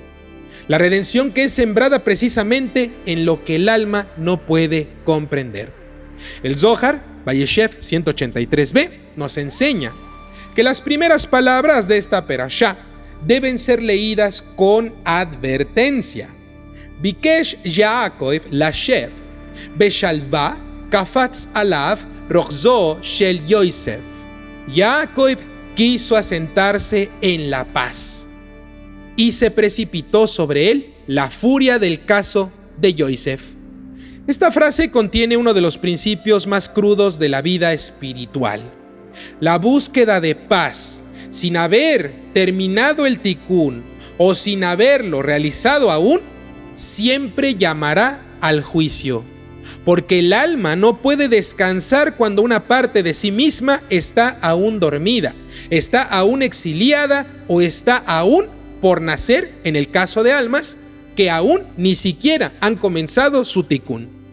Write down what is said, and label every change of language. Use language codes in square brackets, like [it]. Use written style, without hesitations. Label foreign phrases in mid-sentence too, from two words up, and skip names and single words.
[es] La redención que es sembrada precisamente en lo que el alma no puede comprender. El Zohar, Vayeshev 183b, nos enseña que las primeras palabras de esta perashá deben ser leídas con advertencia. [he] ביקש יעקב לישב בשלוה קפץ עליו רוגזו של יוסף. [es] Jacob quiso asentarse en la paz, y se precipitó sobre él la furia del caso de Yosef. Esta frase contiene uno de los principios más crudos de la vida espiritual. La búsqueda de paz, sin haber terminado el tikkun o sin haberlo realizado aún, siempre llamará al juicio, porque el alma no puede descansar cuando una parte de sí misma está aún dormida, está aún exiliada o está aún por nacer, en el caso de almas que aún ni siquiera han comenzado su tikkun.